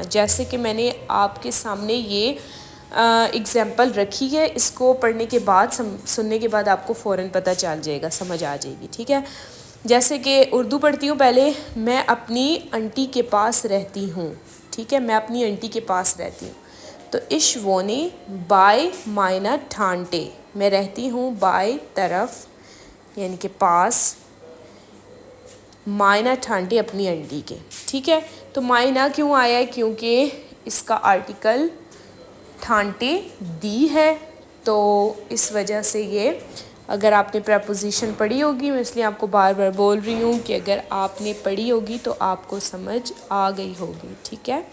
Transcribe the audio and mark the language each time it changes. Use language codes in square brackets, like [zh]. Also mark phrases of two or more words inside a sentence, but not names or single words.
[ur] جیسے کہ میں نے آپ کے سامنے یہ اگزامپل رکھی ہے، اس کو پڑھنے کے بعد سننے کے بعد آپ کو فوراً پتہ چل جائے گا، سمجھ آ جائے گی، ٹھیک ہے۔ جیسے کہ اردو پڑھتی ہوں پہلے، میں اپنی انٹی کے پاس رہتی ہوں، ٹھیک ہے، میں اپنی انٹی کے پاس رہتی ہوں، تو [de] ich wohne bei meiner Tante، [ur] میں رہتی ہوں بائی طرف یعنی کہ پاس، [de] meiner Tante [ur] اپنی انٹی کے، ٹھیک ہے۔ تو مائنا کیوں آیا ہے؟ کیونکہ اس کا آرٹیکل [de] Tante die [ur] ہے، تو اس وجہ سے یہ، اگر آپ نے پریپوزیشن پڑھی ہوگی، میں اس لیے آپ کو بار بار بول رہی ہوں کہ اگر آپ نے پڑھی ہوگی تو آپ کو سمجھ آ گئی ہوگی، ٹھیک ہے۔